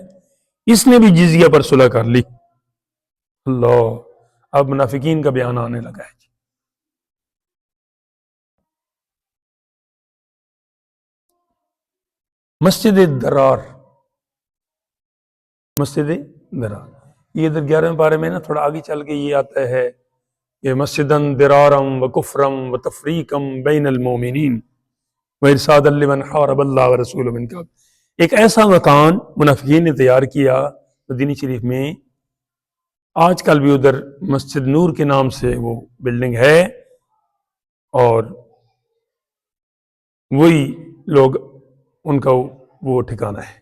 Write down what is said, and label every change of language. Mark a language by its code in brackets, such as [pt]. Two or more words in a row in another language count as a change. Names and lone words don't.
[ur] اس نے بھی جزیہ پر صلح کر لی. اللہ, اب منافقین کا بیان آنے لگا ہے. مسجد درار, مسجد درار یہ ادھر 11ویں پارے میں نا تھوڑا آگے چل کے یہ آتا ہے کہ [ar] مسجدن درارم و کفرم و تفریقم بین المومنین, وَإِرْصَادًا لِمَنْ حَارَبَ اللَّهَ وَرَسُولَهُ مِنْ قَبْلُ۔ [ur] ایک ایسا مکان منافقین نے تیار کیا مدینہ شریف میں، آج کل بھی ادھر مسجد نور کے نام سے وہ بلڈنگ ہے، اور وہی لوگ ان کا وہ ٹھکانہ ہے۔